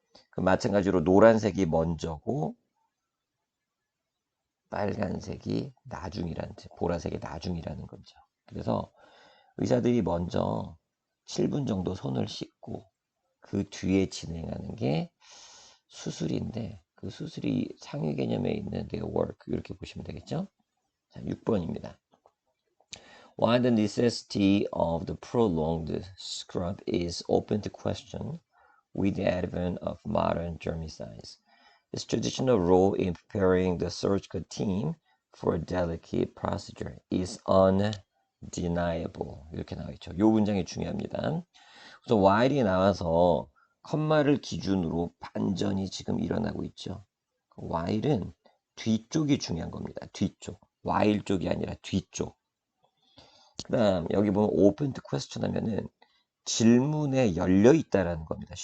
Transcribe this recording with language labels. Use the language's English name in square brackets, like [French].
[Korean] 그럼 마찬가지로 노란색이 먼저고 빨간색이 나중이라는 뜻, 보라색이 나중이라는 거죠. 그래서 의사들이 먼저 7분 정도 손을 씻고 그 뒤에 진행하는 게 수술인데 그 수술이 상위 개념에 있는 their work 이렇게 보시면 되겠죠. 자, 6번입니다. [English] While the necessity of the prolonged scrub is open to question with the advent of modern germicides, its traditional role in preparing the surgical team for a delicate procedure is undeniable. [Korean] 이렇게 나와 있죠. 이 문장이 중요합니다. 그래서 while이 나와서 컴마를 기준으로 반전이 지금 일어나고 있죠. while은 뒤쪽이 중요한 겁니다. 뒤쪽. while 쪽이 아니라 뒤쪽. 그 다음 여기 보면 open to question 하면은 질문에 열려 있다라는 겁니다.